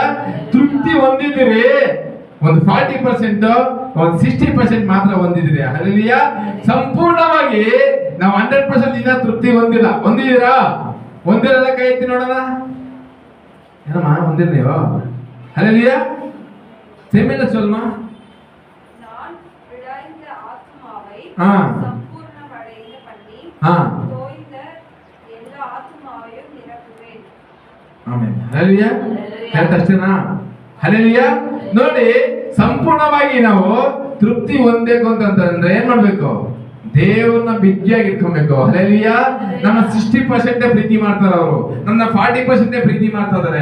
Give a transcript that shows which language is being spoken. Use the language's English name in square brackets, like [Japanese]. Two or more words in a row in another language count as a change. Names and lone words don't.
[Kannada] ತೃಪ್ತಿ ಹೊಂದಿದಿರಿ ಒಂದು 40%, ಒಂದು 60% ಮಾತ್ರ ಹೊಂದಿದಿರಿ. ಹಲ್ಲೆಲೂಯಾ. ಸಂಪೂರ್ಣವಾಗಿ ನಾವು 100% ಇನ್ನ ತೃಪ್ತಿ ಹೊಂದಿಲ್ಲ. ಹೊಂದಿದ್ದೀರಾ? ಹೊಂದಿರೋದ ಕೈ ಎತ್ತಿ ನೋಡೋಣ. ಏನಮ್ಮ ಹೊಂದಿರ ನೀವು? ಹಲ್ಲೆಲೂಯಾ. ತಮಿಳ சொல்லுமா? [Tamil] நான் விடாய்ந்த ஆத்துமாவை ஆ. சம்பூர்ணமடைய பண்ணி ஆ. தோய்ந்த எல்லா ஆத்துமாவையும் நிரப்புவேன். [Kannada] ಆಮೆನ್. ಹಲ್ಲೆಲೂಯಾ. ಕರೆಕ್ಟ್ ಅಷ್ಟೇನಾ? ಹಲ್ಲೆಲೂಯಾ. ನೋಡಿ, ಸಂಪೂರ್ಣವಾಗಿ ನಾವು ತೃಪ್ತಿ ಹೊಂದಬೇಕು ಅಂತಂದ್ರೆ ಏನ್ ಮಾಡ್ಬೇಕು? ದೇವ್ರನ್ನ ಬಿಗ್ಗಿಯಾಗಿ ಇಟ್ಕೊಬೇಕು. ಹಲ್ಲೆಲೂಯಾ. ನಮ್ಮ 60% ಪ್ರೀತಿ ಮಾಡ್ತಾರೆ ಅವರು, ನನ್ನ 40% ಪ್ರೀತಿ ಮಾಡ್ತಾ ಇದಾರೆ.